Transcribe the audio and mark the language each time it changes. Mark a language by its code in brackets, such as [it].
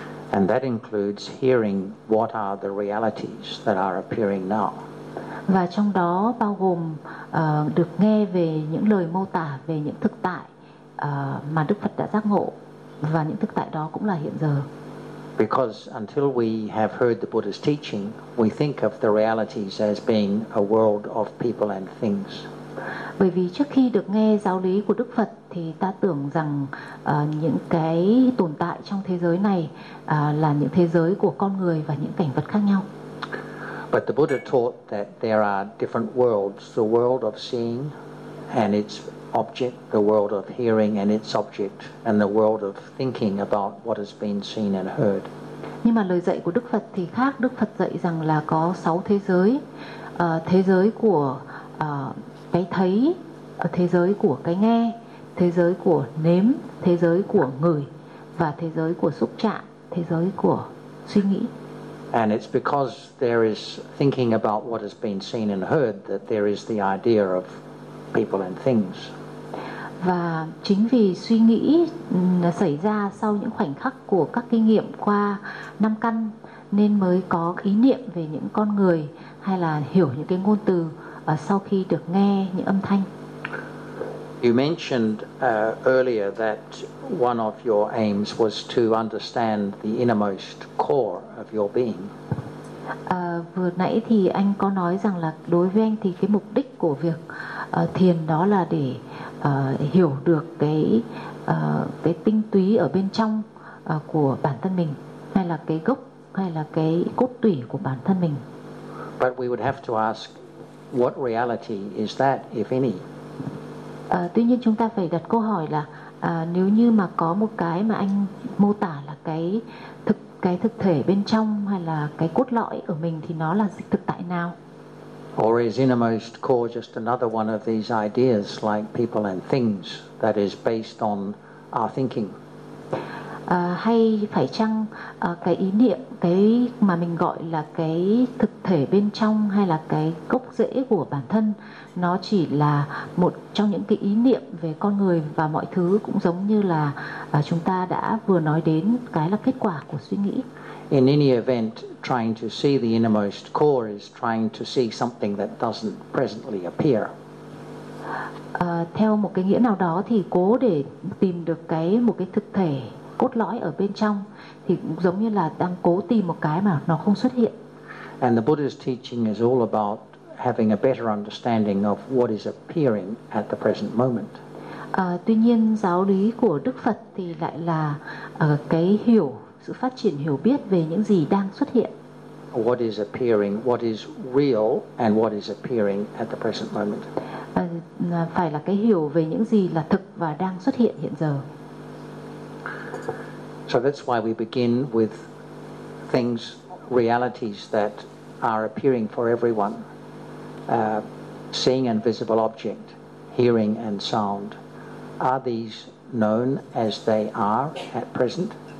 [en] And that includes hearing what are the realities that are appearing now. [vi] Và trong đó bao gồm được nghe về những lời mô tả về những thực tại mà Đức Phật đã giác ngộ, và những thực tại đó cũng là hiện giờ. [en] Because until we have heard the Buddha's teaching, we think of the realities as being a world of people and things. [vi] Bởi vì trước khi được nghe giáo lý của Đức Phật thì ta tưởng rằng những cái tồn tại trong thế giới này là những thế giới của con người và những cảnh vật khác nhau. [en] But the Buddha taught that there are different worlds, the world of seeing and its object, the world of hearing and its object, and the world of thinking about what has been seen and heard. [vi] Nhưng mà lời dạy của Đức Phật thì khác. Đức Phật dạy rằng là có 6 thế giới, thế giới của cái thấy ở thế giới của cái nghe, thế giới của nếm, thế giới của ngửi và thế giới của xúc chạm, thế giới của suy nghĩ. [en] And it's because there is thinking about what has been seen and heard that there is the idea of people and things. [vi] Và chính vì suy nghĩ xảy ra sau những khoảnh khắc của các kinh nghiệm qua năm căn nên mới có ý niệm về những con người hay là hiểu những cái ngôn từ sau khi được nghe những âm thanh. [en] You mentioned earlier that one of your aims was to understand the innermost core of your being. [vi] Vừa nãy thì anh có nói rằng là đối với anh thì cái mục đích của việc thiền đó là để hiểu được cái tinh túy ở bên trong của bản thân mình hay là cái gốc hay là cái cốt tủy của bản thân mình. [en] But we would have to ask, what reality is that, if any? [vi] Tuy nhiên chúng ta phải đặt câu hỏi là nếu như mà có một cái mà anh mô tả là cái thực thể bên trong hay là cái cốt lõi ở mình thì nó là thực tại nào? [en] Or is innermost core just another one of these ideas like people and things that is based on our thinking? [vi] Hay phải chăng cái ý niệm, cái mà mình gọi là cái thực thể bên trong hay là cái gốc rễ của bản thân, nó chỉ là một trong những cái ý niệm về con người và mọi thứ cũng giống như là chúng ta đã vừa nói đến cái là kết quả của suy nghĩ. [en] In any event, trying to see the innermost core is trying to see something that doesn't presently appear. [vi] Theo một cái nghĩa nào đó thì cố để tìm được cái một cái thực thể cốt lõi ở bên trong thì cũng giống như là đang cố tìm một cái mà nó không xuất hiện. [en] And the Buddha's teaching is all about having a better understanding of what is appearing at the present moment. [vi] Tuy nhiên giáo lý của Đức Phật thì lại là cái hiểu, sự phát triển hiểu biết về những gì đang xuất hiện. [en] What is appearing, what is real and what is appearing at the present moment. [vi] Phải là cái hiểu về những gì là thực và đang xuất hiện hiện giờ. [en] So that's why we begin with things, realities that are appearing for everyone. Seeing and visible object, hearing and sound. Are these known as they are at present?